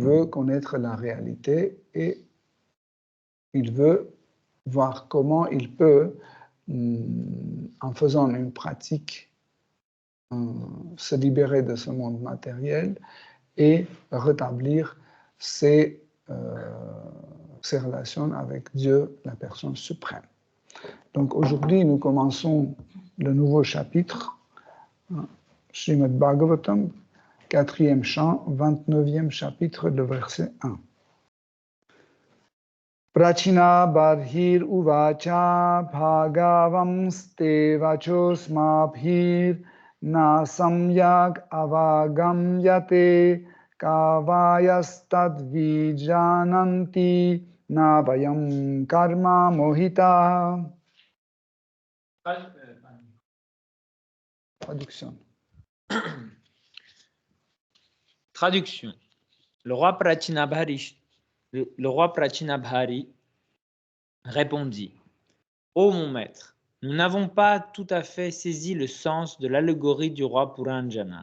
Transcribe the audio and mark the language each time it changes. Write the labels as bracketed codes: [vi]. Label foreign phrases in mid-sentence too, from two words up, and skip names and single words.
[fr] veut connaître la réalité et il veut voir comment il peut, en faisant une pratique, se libérer de ce monde matériel et rétablir ses relations avec Dieu, la personne suprême. Donc aujourd'hui, nous commençons le nouveau chapitre, Srimad Bhagavatam, 4e chant, 29e chapitre, le verset 1. [sa] Prachina barhir uvacha bhagavam ste vachosmabhir na samyak avagam yate kavayastad vijananti na vayam karma mohita. [fr] Traduction. Traduction. Le roi Prachinabhari répondit: Ô mon maître, nous n'avons pas tout à fait saisi le sens de l'allégorie du roi Puranjana.